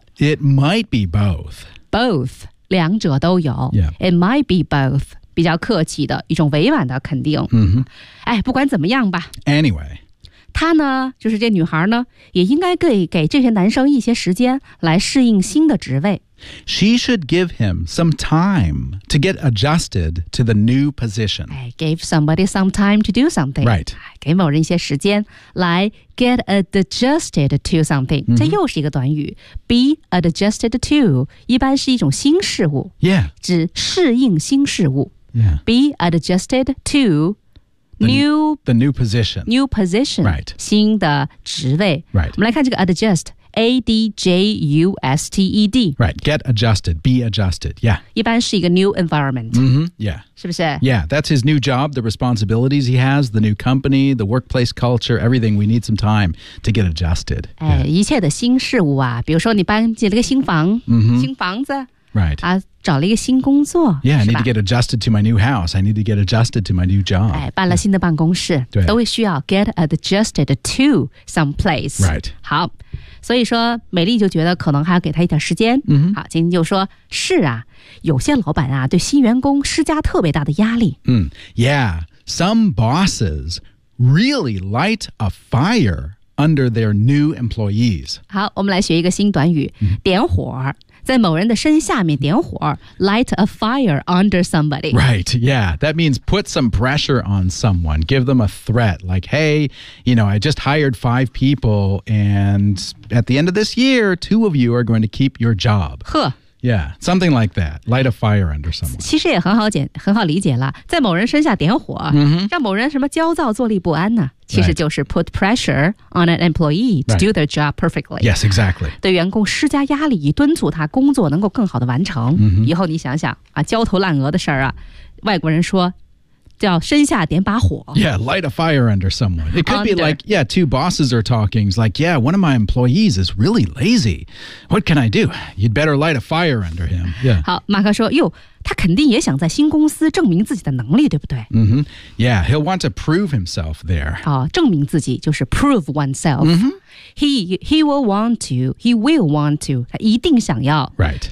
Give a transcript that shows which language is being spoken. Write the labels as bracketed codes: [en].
[en] It might be both. [zh] Both, 两者都有。 [en] Yeah. It might be both, [zh] 比较客气的一种委婉的肯定。 Mm-hmm. 哎，不管怎么样吧。 [en] Anyway. [zh] 她呢，就是这女孩呢，也应该给这些男生一些时间来适应新的职位。 [en] She should give him some time to get adjusted to the new position. Give somebody some time to do something. Right. [zh] 给某人一些时间来 [en] get adjusted to something.、 Mm-hmm. [zh] 这又是一个短语 [en] Be adjusted to [zh] 一般是一种新事物 [en] Yeah. [zh] 指适应新事物 [en] Yeah. Be adjusted to the new position. New position. Right. [zh] 新的职位 [en] Right. [zh] 我们来看这个 adjust. A-D-J-U-S-T-E-D [en] Right, get adjusted, be adjusted, yeah [zh] 一般是一个 new environment、 [en] mm-hmm. Yeah [zh] 是不是 [en] Yeah, that's his new job, the responsibilities he has The new company, the workplace culture, everything We need some time to get adjusted、 [zh] 哎 yeah. 一切的新事物啊比如说你搬进了个新房、 mm-hmm. 新房子 [en] Right、 [zh] 啊、找了一个新工作 [en] Yeah, I need to get adjusted to my new house I need to get adjusted to my new job、 [zh] 哎、搬了新的办公室、 [en] yeah. [zh] 都会需要 [en] get adjusted to some place Right [zh] 好所以说美丽就觉得可能还要给他一点时间。嗯，好，金就说是啊，有些老板啊对新员工施加特别大的压力。 [en] 嗯 ，Yeah, some bosses really light a fire under their new employees. [zh] 好，我们来学一个新短语，点火。在某人的身下面点火 [en] light a fire under somebody. Right, yeah. That means put some pressure on someone. Give them a threat. Like, hey, you know, I just hired 5 people and at the end of this year, 2 of you are going to keep your job. 呵。 Yeah, something like that. Light a fire under someone. [zh] 其实也很好理解了。在某人身下点火、 mm-hmm. 让某人什么焦躁坐立不安呢其实就是 [en] put pressure on an employee to、 right. do their job perfectly. Yes, exactly. [zh] 对员工施加压力以敦促他工作能够更好的完成。 Mm-hmm. 以后你想想啊焦头烂额的事儿啊外国人说叫身下点把火。 [en] Yeah, light a fire under someone. It could under. be like, yeah, 2 bosses are talking. It's like, yeah, one of my employees is really lazy. What can I do? You'd better light a fire under him. Yeah. [zh] 好，马克说，哟，他肯定也想在新公司证明自己的能力，对不对？ [en] Mm-hmm. Yeah, he'll want to prove himself there. [zh] 哦，证明自己就是 [en] prove oneself. Mm-hmm. He will want to. [zh] 他一定想要 [en] right.